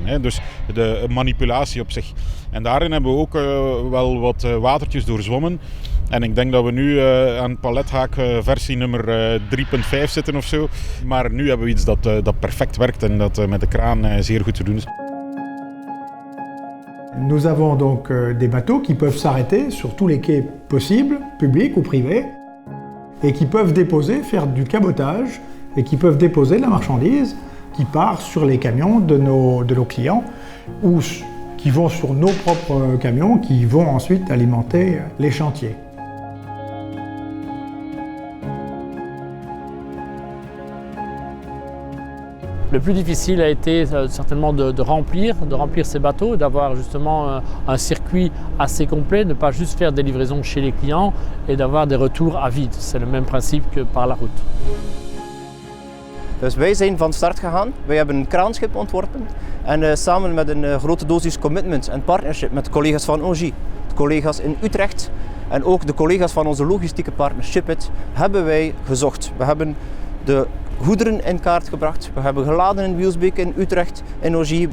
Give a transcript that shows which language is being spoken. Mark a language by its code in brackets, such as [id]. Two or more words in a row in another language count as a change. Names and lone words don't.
[nl] Hè. Dus de manipulatie op zich. En daarin hebben we ook wel wat watertjes doorzwommen. En ik denk dat we nu aan palethaak versie nummer 3.5 zitten of zo. Maar nu hebben we iets dat perfect werkt en dat met de kraan zeer goed te doen is. [fr] Nous avons donc des bateaux qui peuvent s'arrêter sur tous les quais possibles, publics ou privés, et qui peuvent déposer, faire du cabotage, et qui peuvent déposer la marchandise qui part sur les camions de nos clients, ou qui vont sur nos propres camions, qui vont ensuite alimenter les chantiers. Le plus difficile a été certainement de remplir ces bateaux, d'avoir justement un circuit assez complet, ne pas juste faire des livraisons chez les clients et d'avoir des retours à vide. C'est le même principe que par la route. [nl] Dus wij zijn van start gegaan, wij hebben een kraanschip ontworpen en samen met een grote dosis commitment en partnership met de collega's van Engie, de collega's in Utrecht en ook de collega's van onze logistieke partner Shipit hebben wij gezocht. We hebben de goederen in kaart gebracht. We hebben geladen in Wielsbeek in Utrecht in Engie.